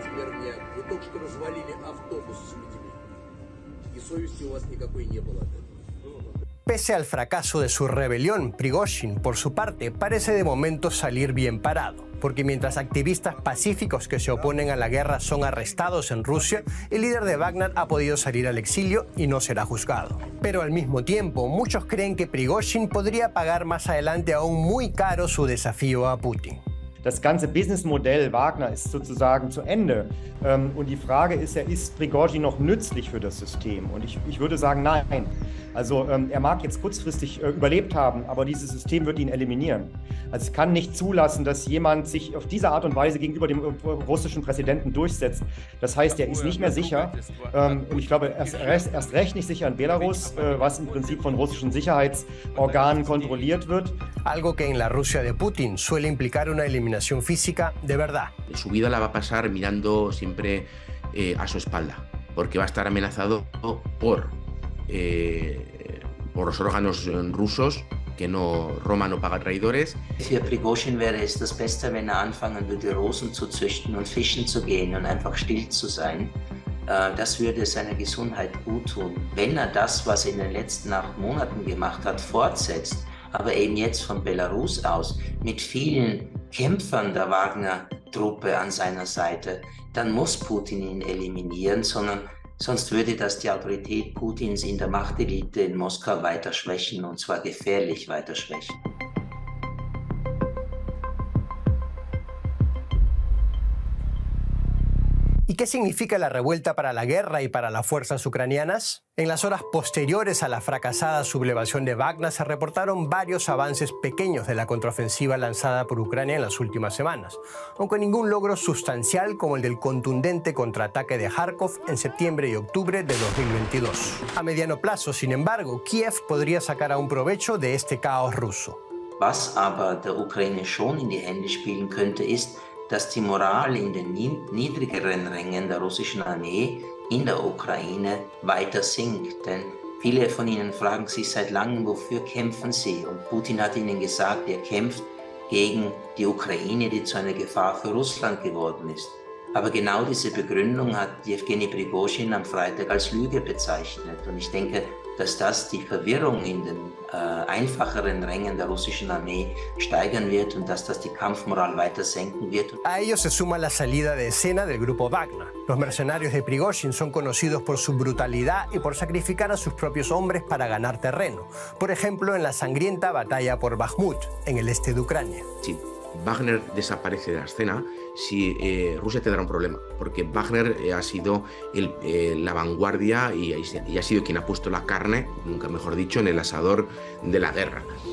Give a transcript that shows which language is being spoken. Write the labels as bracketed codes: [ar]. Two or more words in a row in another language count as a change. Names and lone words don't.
[es] Pese al fracaso de su rebelión, Prigozhin, por su parte, parece de momento salir bien parado, porque mientras activistas pacíficos que se oponen a la guerra son arrestados en Rusia, el líder de Wagner ha podido salir al exilio y no será juzgado. Pero al mismo tiempo, muchos creen que Prigozhin podría pagar más adelante aún muy caro su desafío a Putin. [de] Das ganze Businessmodell Wagner ist sozusagen zu Ende. Und die Frage ist ja, ist Prigozhin noch nützlich für das System? Und ich würde sagen, nein. Also er mag jetzt kurzfristig überlebt haben, aber dieses System wird ihn eliminieren. Also es kann nicht zulassen, dass jemand sich auf diese Art und Weise gegenüber dem russischen Präsidenten durchsetzt. Das heißt, er ist nicht mehr sicher. Und ich glaube, erst recht nicht sicher in Belarus, was im Prinzip von russischen Sicherheitsorganen kontrolliert wird. [es] Algo que en la Rusia de Putin suele implicar una eliminación física de verdad. Su vida la va a pasar mirando siempre a su espalda, porque va a estar amenazado por los órganos rusos, que Roma no paga traidores. [de] Für Prigozhin wäre es das Beste, wenn anfangen würde, Rosen zu züchten und fischen zu gehen und einfach still zu sein. Das würde seiner Gesundheit gut tun. Wenn das, was er in den letzten 8 Monaten gemacht hat, fortsetzt, aber eben jetzt von Belarus aus mit vielen Kämpfern der Wagner-Truppe an seiner Seite, dann muss Putin ihn eliminieren, sonst würde das die Autorität Putins in der Machtelite in Moskau weiter schwächen, und zwar gefährlich weiter schwächen. [es] ¿Y qué significa la revuelta para la guerra y para las fuerzas ucranianas? En las horas posteriores a la fracasada sublevación de Wagner se reportaron varios avances pequeños de la contraofensiva lanzada por Ucrania en las últimas semanas, aunque ningún logro sustancial como el del contundente contraataque de Kharkov en septiembre y octubre de 2022. A mediano plazo, sin embargo, Kiev podría sacar aún provecho de este caos ruso. [de] Was aber der Ukraine schon in die Hände spielen könnte, ist, dass die Moral in den niedrigeren Rängen der russischen Armee in der Ukraine weiter sinkt. Denn viele von ihnen fragen sich seit langem, wofür kämpfen sie? Und Putin hat ihnen gesagt, er kämpft gegen die Ukraine, die zu einer Gefahr für Russland geworden ist. Aber genau diese Begründung hat Jewgeni Prigozhin am Freitag als Lüge bezeichnet. Und ich denke, dass das die Verwirrung in den einfacheren Rängen der russischen Armee steigern wird und dass das die Kampfmoral weiter senken wird. [es] A ello se suma la salida de escena del grupo Wagner. Los mercenarios de Prigozhin son conocidos por su brutalidad y por sacrificar a sus propios hombres para ganar terreno. Por ejemplo, en la sangrienta batalla por Bakhmut, en el este de Ucrania. Sí. Wagner desaparece de la escena, Rusia tendrá un problema, porque Wagner ha sido la vanguardia y ha sido quien ha puesto la carne, nunca mejor dicho, en el asador de la guerra.